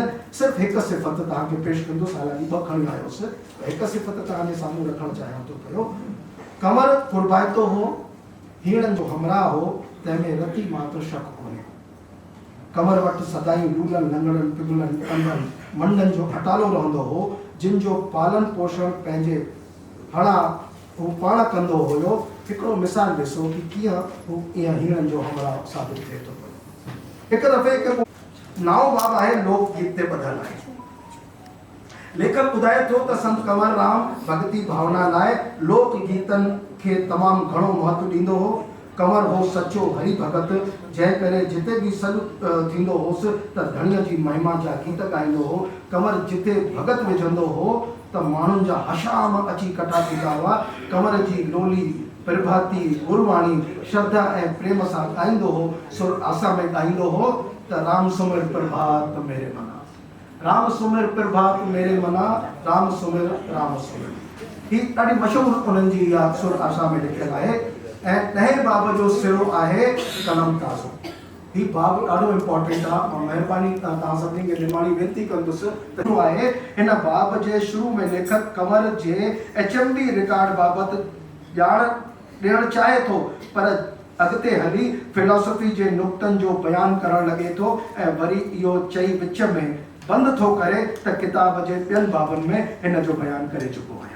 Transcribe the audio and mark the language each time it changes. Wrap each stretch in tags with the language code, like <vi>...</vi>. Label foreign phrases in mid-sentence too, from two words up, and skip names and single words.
<sd>सिर्फ़ु हिकु सिफ़त तव्हांखे पेश कंदुसि, हालांकि 2 खणी आयोसि। हिकु सिफ़त तव्हांजे साम्हूं रखणु चाहियां थो पियो। कंवर कुर्बाइतो हो, हीणनि जो हमराह हो, तंहिंमें रती मात्र शक कोन्हे। कंवर वटि सदाईं लूलनि, लंगड़नि, पिघलनि, कंदनि, मंडनि जो अटालो रहंदो हो, जिन जो पालन पोषण पंहिंजे हणा हू पाण कंदो हुयो। हिकिड़ो मिसाल ॾिसो कि कीअं हू ईअं हीणनि जो हमराह साबित थिए थो। हिकु दफ़े हिकु नाओ बाब आहे, लोकगीत ते ॿधल आहे। लेखक ॿुधाए थो त संत कंवर राम भक्ति भावना लाइ लोकगीतनि खे तमामु घणो महत्व ॾींदो हो। कंवर हो सचो हरि भगत, जंहिं करे जिते बि सॾु थींदो होसि त धणीअ जी महिमा जा गीत ॻाईंदो हो। कंवर जिते भगत विझंदो हो त माण्हुनि जा हशाम अची कठा थींदा हुआ। कंवर जी लोली, प्रभाती, गुरबाणी श्रद्धा ऐं प्रेम सां ॻाईंदो हो। सुर आसा में ॻाईंदो हो त</sd> <pa>ਰਾਮ ਸਿਮਰਿ ਪ੍ਰਭਾਤ ਮੇਰੇ ਮਨਾ, ਰਾਮ ਸਿਮਰਿ ਪ੍ਰਭਾਤ ਮੇਰੇ ਮਨਾ, ਰਾਮ ਸਿਮਰਿ ਰਾਮ ਸਿਮਰਿ।</pa> <sd>ही ॾाढी मशहूरु उन्हनि जी इहा सुर आशा में लिखियलु आहे। ऐं 10 बाब जो सिरो आहे कलम ताज़ो। ही बाब ॾाढो इम्पोर्टेंट आहे। मां महिरबानी तव्हां सभिनी खे निमाणी वेनती कंदुसि त आहे हिन बाब जे शुरू में लेखक कंवर जे HMD रिकॉर्ड बाबति ॼाण ॾियणु चाहे थो, पर अॻिते हली फिलॉसफी जे नुक़्तनि जो बयानु करणु लॻे थो ऐं वरी इहो चई विच में बंदि थो करे त किताब जे ॿियनि बाबनि में हिन जो बयानु करे चुको आहियां।</sd>